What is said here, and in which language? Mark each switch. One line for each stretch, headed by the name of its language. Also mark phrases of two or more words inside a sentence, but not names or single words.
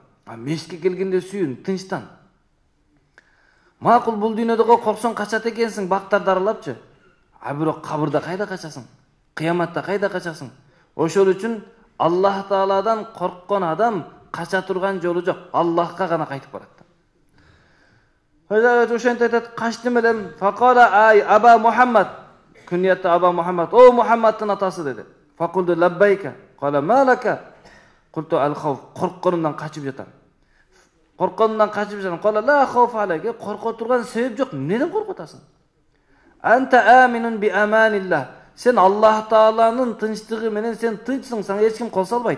Kyrgyz: А мешитке келгенде сүйүн, тынчтан. Макул бул дүйнөдө корксоң качат экенсиң, бактарды аралапчы. А бирок кабырда кайда качасың? Кыяматта кайда качасың? Ошол үчүн Аллах Тааладан корккон адам кача турган жолу жок. Аллахка гана кайтып барат. Ошентип айтат, качтым элем.
Arabic: فقال يا أبا محمد. Күньятта Аба Мухаммад.
Kyrgyz: О Мухаммадтын атасы деди.
Arabic: فقلت لبيك. قال ما لك. قلت الخوف.
Kyrgyz: Коркконумдан качып жатам. Коркконумдан качып жатам.
Arabic: قال لا خوف عليك.
Kyrgyz: Корко турган себеп жок. Неден коркотасың?
Arabic: أنت آمن بأمان الله.
Kyrgyz: Sen Allah Taalанын тынчтыгы менен сен тынчсың, сага эч ким кол салбайт.